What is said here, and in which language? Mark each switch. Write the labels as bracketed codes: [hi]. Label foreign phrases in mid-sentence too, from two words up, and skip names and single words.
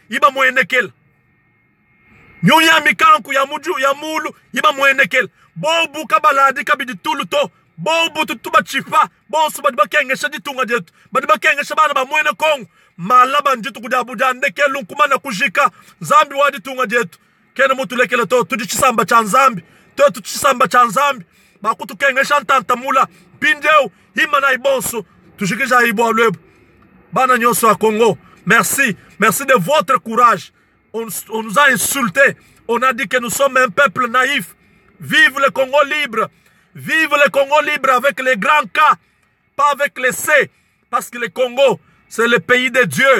[lua] iba muenekela nyunya mikanku ya muju ya mulu iba muenekela bobu kabaladi kabidi tulu to bobu tutuba chifa bonsu badi bakengesha ditunga jetu badi bakengesha bana ba mwene kongo malaba njitu kujabuja ndeke lunkumana kujika zambi wadi tunga jetu kene mutu lekele to tudichisamba cha nzambi to tuchisamba cha nzambi bakutu kengesha ntantamula pindeu hima na ibonsu tushikisha ibo lwebu bana nyoso a Congo [fr] merci de votre courage on nous a insulté on a dit que nous sommes un peuple naïf vive le Congo libre avec les grands K pas avec les C parce que le Congo c'est le pays de Dieu.